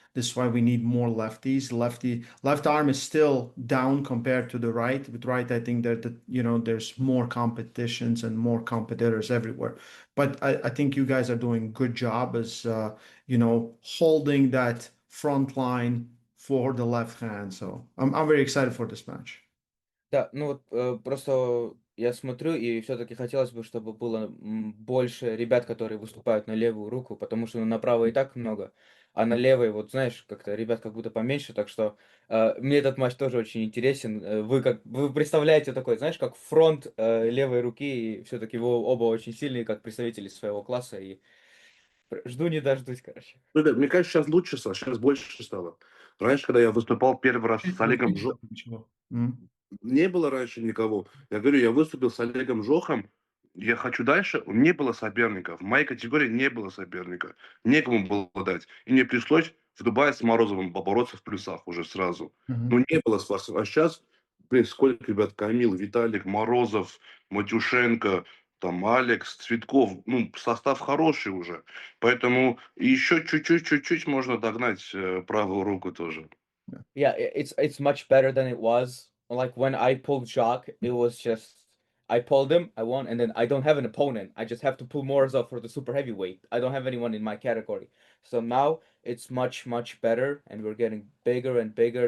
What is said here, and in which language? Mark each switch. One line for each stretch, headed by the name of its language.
English: This is why we need more lefties. Left arm is still down compared to the right. With right, I think that there's more competitions and more competitors everywhere. But I think you guys are doing good job as holding that front line for the left hand. So I'm very excited for this match.
Russian: Да, ну вот просто я смотрю, и все-таки хотелось бы, чтобы было больше ребят, которые выступают на левую руку, потому что на правой и так много, а на левой, вот знаешь, как-то ребят как будто поменьше, так что мне этот матч тоже очень интересен. Вы представляете такой, знаешь, как фронт левой руки, и все-таки вы оба очень сильные, как представители своего класса, и жду не дождусь, короче. Ребят, мне кажется, сейчас лучше стало, сейчас больше стало. Раньше, когда я выступал первый раз с Вот Олегом видишь, Жохом, ничего. не было раньше никого. Я говорю, я выступил с Олегом Жохом, я хочу дальше, не было соперников. В моей категории не было соперника. Некому было дать. И мне пришлось в Дубае с Морозовым побороться в плюсах уже сразу. Мгм. Ну, не было спасов. А сейчас, блин, сколько ребят, Камил, Виталик, Морозов, Матюшенко, там, Алекс, Цветков, ну, состав хороший уже. Поэтому еще чуть-чуть можно догнать правую руку тоже.
English: Yeah, it's much better than it was. Like when I pulled Jacques, it was just I pulled him, I won, and then I don't have an opponent. I just have to pull Morozov for the super heavyweight. I don't have anyone in my category. So now it's much better, and we're getting bigger and bigger.